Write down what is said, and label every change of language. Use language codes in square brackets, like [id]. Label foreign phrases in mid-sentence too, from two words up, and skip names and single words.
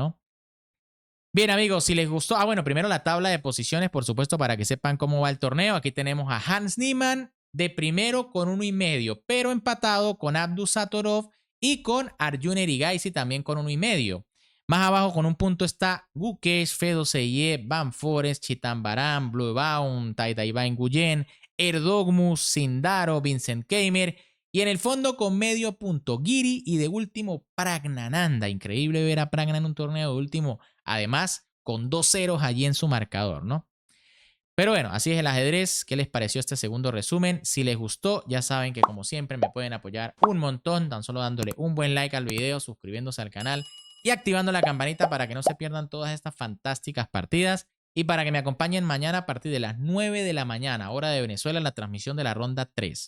[es] Parece interesante, ¿no? Bien, amigos, si les gustó, bueno, primero la tabla de posiciones, por supuesto, para que sepan cómo va el torneo. Aquí tenemos a Hans Niemann de primero con 1,5, pero empatado con Abdus Satorov y con Arjun Erigaisi también con 1,5. Más abajo con un punto está Gukesh, Fedoseye, Van Forest, Chitambaram, Bluebaum, Taitaiba Nguyen, Erdogmus, Sindaro, Vincent Keimer. Y en el fondo con medio punto Giri y de último Pragnananda. Increíble ver a Pragnan en un torneo de último. Además, con 2 ceros allí en su marcador, ¿no? Pero bueno, así es el ajedrez. ¿Qué les pareció este segundo resumen? Si les gustó, ya saben que como siempre me pueden apoyar un montón, tan solo dándole un buen like al video, suscribiéndose al canal y activando la campanita para que no se pierdan todas estas fantásticas partidas y para que me acompañen mañana a partir de las 9 de la mañana, hora de Venezuela, en la transmisión de la ronda 3.